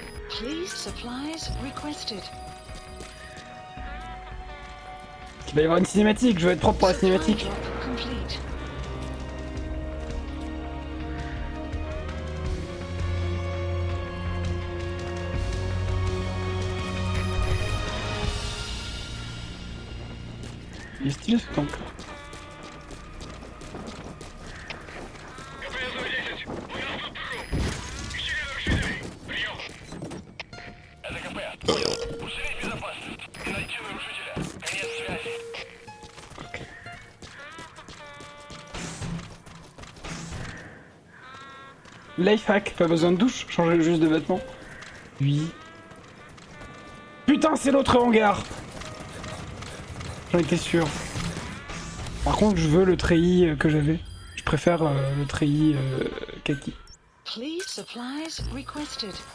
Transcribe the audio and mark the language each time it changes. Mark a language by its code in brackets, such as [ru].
[en] Please supplies requested. [fr] Il va y avoir une cinématique, je veux être propre pour la [en] Supply [fr] cinématique. [en] drop complete. [fr] Il est stylé ce tank. [ru] Это КП. Понял. Усилить безопасность. Найти нарушителя. Конец связи. [fr] Ok. Lifehack, pas besoin de douche, changer juste de vêtements. Oui. Putain, c'est l'autre hangar. J'en étais sûr. Par contre, je veux le treillis que j'avais. Je préfère le treillis kaki. [en] Please supplies requested.